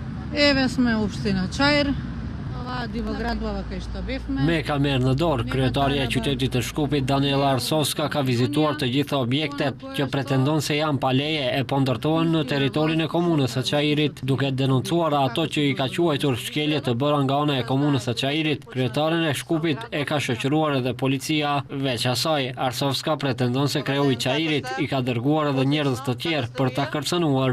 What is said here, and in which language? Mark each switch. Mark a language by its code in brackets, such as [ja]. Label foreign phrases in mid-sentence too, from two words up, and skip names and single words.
[mk] Еве сме општина Чаир. Ова дивоградбава кај што бевме. [sq] Me ka merë në dorë, kryetarja e qytetit të Shkupit Daniela Arsovska ka vizituar të gjitha objektet që pretendon se janë pa leje e po ndërtohen në territorin e komunës së Çajirit, duke denoncuar ato që i ka quajtur shkelje të bëra nga ana e komunës së Çajirit. Kryetaren e Shkupit e ka shoqëruar edhe policia. Veç asaj, Arsovska pretendon se kreu i Çajirit i ka dërguar edhe njerëz të tjerë për ta kërcënuar.